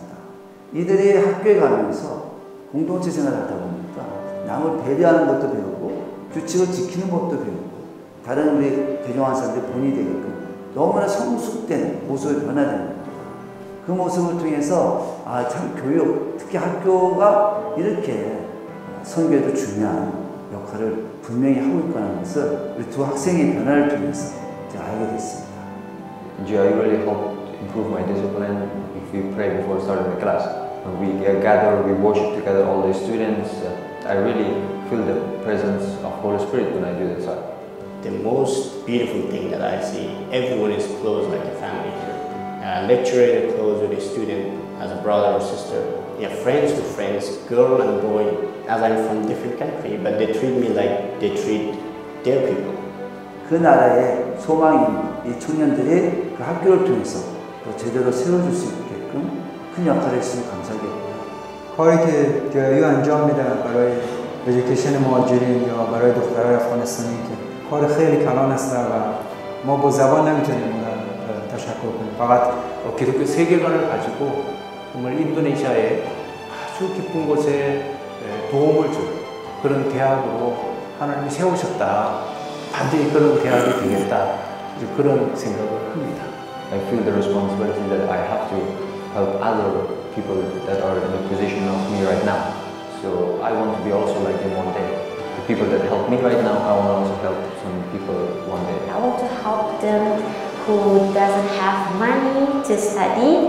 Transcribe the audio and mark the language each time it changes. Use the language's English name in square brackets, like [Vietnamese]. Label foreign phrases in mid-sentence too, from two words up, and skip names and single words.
[Korean] 이들이 학교에 가면서 공동체 생활을 하다 보니까 남을 배려하는 것도 배우고 규칙을 지키는 법도 배우고 다른 우리 개종한 사람들이 본이 되게끔 너무나 성숙된 모습을 변화되는 겁니다. 그 모습을 통해서 참 교육, 특히 학교가 이렇게 선교에도 중요한 역할을 분명히 하고 있다는 것을 우리 두 학생의 변화를 통해서 제가 알게 됐습니다. [English] JIU really helped improve my discipline. If we pray before starting the class, when we gather, we worship together, all the students. I really feel the presence of Holy Spirit when I do this. The most beautiful thing that I see, everyone is close like a family here. Lecturer is close with a student as a brother or sister. Yeah, friends with friends, girl and boy. As I'm from different country, but they treat me like they treat their people. [Korean] 그 나라의 소망인 이 청년들이 그 학교를 통해서 또 제대로 세워줄 수 있게끔 큰 역할을 했으면 감사하겠고요. [Persian] کاری که JIU انجام میده برای ادویکیشن مهاجرین یا برای دخترای افغانستانی که کار خیلی کلان است و ما با زبان نمیتونیم تشکر کنیم. فقط [Korean] 기독교 세계관을 가지고 정말 인도네시아의 아주 깊은 곳에 도움을 줄 그런 대학으로 하나님이 세우셨다. 반드시 그런 대학이 되겠다. 그런 생각을 합니다. [English] I feel the responsibility that I have to help other people that are in the position of me right now. So I want to be also like them one day. The people that help me right now, I want to also help some people one day. I want to help them who doesn't have money to study.